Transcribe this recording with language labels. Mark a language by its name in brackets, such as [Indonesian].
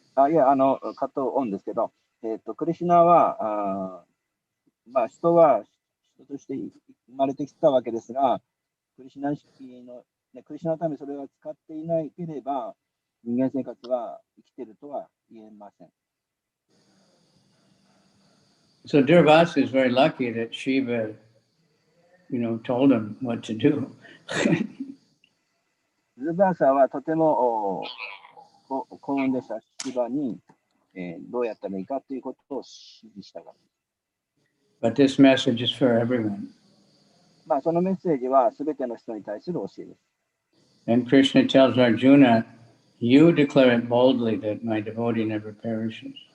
[Japanese] いや、カットオンですけど、クリシュナは、人は人として生まれてきたわけですが、クリシュナ意識の、クリシュナのためそれは使っていなければ、人間生活は生きているとは言えません。 [English] So Durvasa is very lucky that Shiva, told him what to do. [Japanese] ズバーサはとても幸運でした。シバに、どうやったらいいかということを指示したから。 [English] But this message is for everyone. [Japanese] そのメッセージはすべての人に対する教えです。 [English] And Krishna tells Arjuna, you declare it boldly that my devotee never perishes.